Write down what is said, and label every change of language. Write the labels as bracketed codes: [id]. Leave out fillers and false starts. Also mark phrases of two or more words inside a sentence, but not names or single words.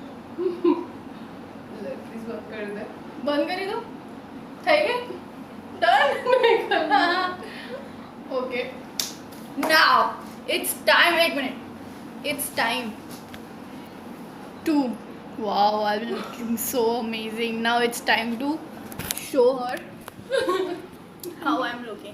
[hi] ले प्लीज बंद कर दे बंद करी दो. [gu] થઈ ગઈ? [en] Done? Okay. Now it's time. Wait a minute. It's time to. Wow, I'm looking so amazing. Now it's time to show her how I'm looking.